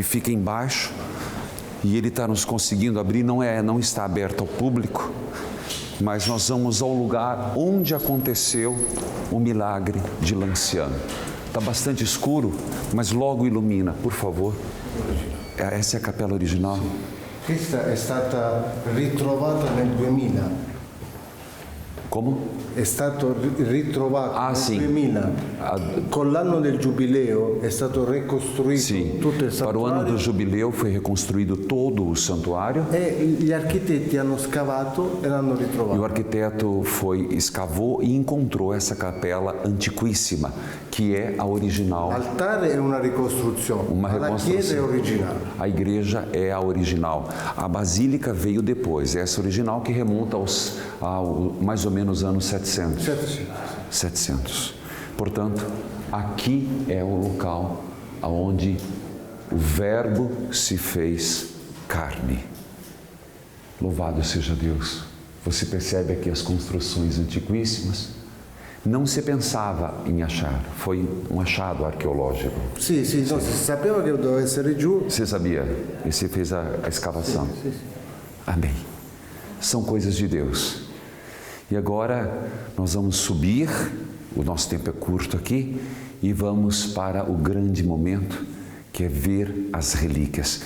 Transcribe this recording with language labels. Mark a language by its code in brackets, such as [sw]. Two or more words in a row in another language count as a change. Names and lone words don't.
[pt] fica embaixo e ele está nos conseguindo abrir, não está aberto ao público, mas nós vamos ao lugar onde aconteceu o milagre de Lanciano. Está bastante escuro, mas logo ilumina, por favor. Essa é a capela original. [it] Questa è stata ritrovata nel 2000. [pt] Como? [it] È stato ritrovato nel sì. 2000. Con l'anno del giubileo è stato ricostruito tutto il [pt] Para o ano do [it] santuario [pt] jubileu foi reconstruído todo o santuário [it] e gli architetti hanno scavato e l'hanno [pt] e o [it] ritrovato. [pt] arquiteto escavou e encontrou essa capela antiquíssima, que é a original. [it] L'altare è una ricostruzione, [pt] Uma [it] ma la chiesa è [pt] reconstrução. [it] originale. [pt] A igreja é a original. A basílica veio depois. Essa original que remonta ao mais ou menos anos 700. 700. Portanto, aqui é o local onde o Verbo se fez carne. Louvado seja Deus. Você percebe aqui as construções antiquíssimas Não se pensava em achar, foi um achado arqueológico. [it] Sì, no, si sapeva che doveva essere giù. [pt] Você sabia? E você fez a escavação. [it] Sì. [pt] Amém. São coisas de Deus. E agora nós vamos subir, o nosso tempo é curto aqui, e vamos para o grande momento, que é ver as relíquias.